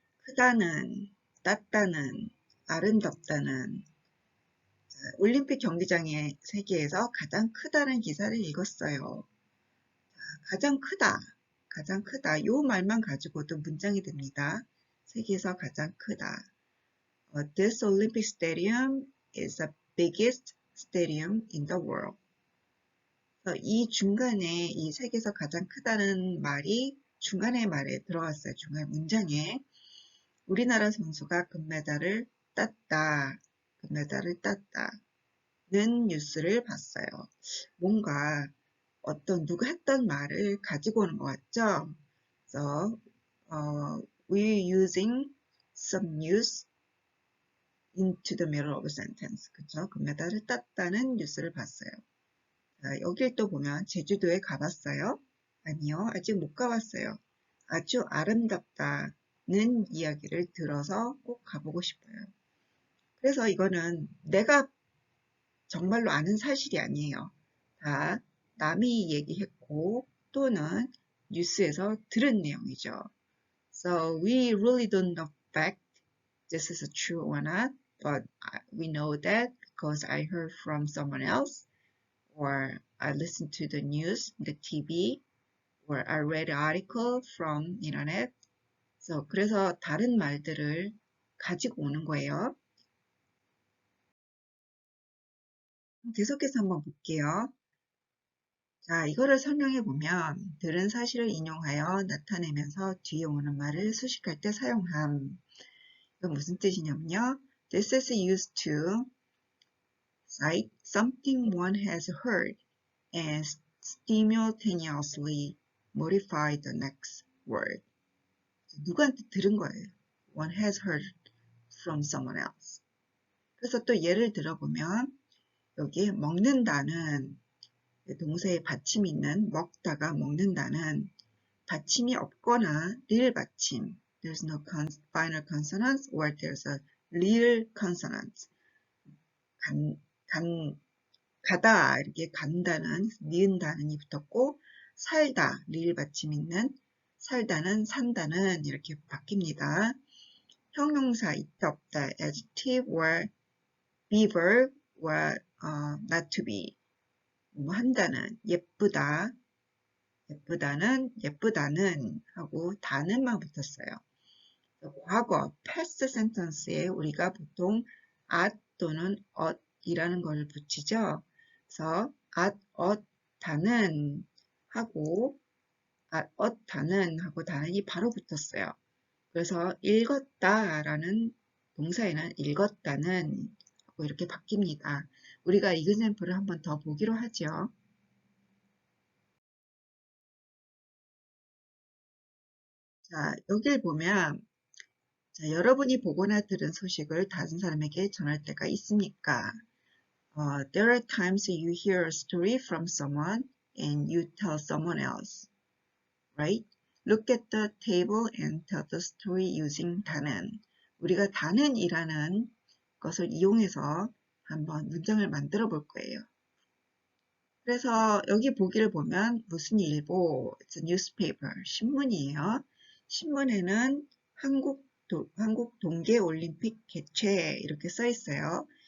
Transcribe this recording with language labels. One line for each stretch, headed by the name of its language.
Korean: 크다는, 땄다는, 아름답다는. 올림픽 경기장의 세계에서 가장 크다는 기사를 읽었어요. 가장 크다, 가장 크다. 요 말만 가지고도 문장이 됩니다. 세계에서 가장 크다.
English: This Olympic Stadium is the biggest stadium in the world.
Korean: 이 중간에 이 세계에서 가장 크다는 말이 중간에 말에 들어갔어요. 중간 문장에. 우리나라 선수가 금메달을 땄다. 금메달을 땄다는 뉴스를 봤어요. 뭔가 누가 했던 말을 가지고 오는 것 같죠? 그래서
English: we're using some news into the middle of a sentence.
Korean: 그쵸? 금메달을 땄다는 뉴스를 봤어요. 자, 여길 또 보면 제주도에 가봤어요? 아니요, 아직 못 가봤어요. 아주 아름답다는 이야기를 들어서 꼭 가보고 싶어요. 그래서 이거는 내가 정말로 아는 사실이 아니에요. 다 남이 얘기했고 또는 뉴스에서 들은 내용이죠.
English: So we really don't know fact this is true or not, but we know that because I heard from someone else, or I listened to the news, the TV, or I read an article from internet.
Korean: So 그래서 다른 말들을 가지고 오는 거예요. 계속해서 한번 볼게요. 자, 이거를 설명해 보면 들은 사실을 인용하여 나타내면서 뒤에 오는 말을 수식할 때 사용함. 이건 무슨 뜻이냐면요.
English: This is used to cite something one has heard and simultaneously modify the next word.
Korean: 누구한테 들은 거예요.
English: One has heard from someone else.
Korean: 그래서 또 예를 들어보면 여기 먹는다는 동사에 받침이 있는 먹다가 먹는다는 받침이 없거나 real 받침.
English: There's no final consonant or there's a real consonant.
Korean: 가다 이렇게 간다는 니은다는이 붙었고 살다 real 받침 있는 살다는 산다는 이렇게 바뀝니다. 형용사 있다 없다
English: adjective or be verb or not to be.
Korean: 뭐 한다는 예쁘다 예쁘다는 하고 다는만 붙었어요. 과거
English: past sentence
Korean: 에 우리가 보통 at 또는 at이라는 걸 붙이죠. 그래서 at, 다는 하고 at, 다는 하고 다는이 바로 붙었어요. 그래서 읽었다라는 동사에는 읽었다는 하고 이렇게 바뀝니다. 우리가 이그샘플을 한번 더 보기로 하죠. 자, 여길 보면 자, 여러분이 보거나 들은 소식을 다른 사람에게 전할 때가 있습니까?
English: There are times you hear a story from someone and you tell someone else, right? Look at the table and tell the story using 다는.
Korean: 우리가 다는이라는 것을 이용해서 한번 문장을 만들어 볼 거예요. 그래서 여기 보기를 보면 무슨 일보,
English: it's a newspaper,
Korean: 신문이에요. 신문에는 한국 동계올림픽 개최 이렇게 써 있어요.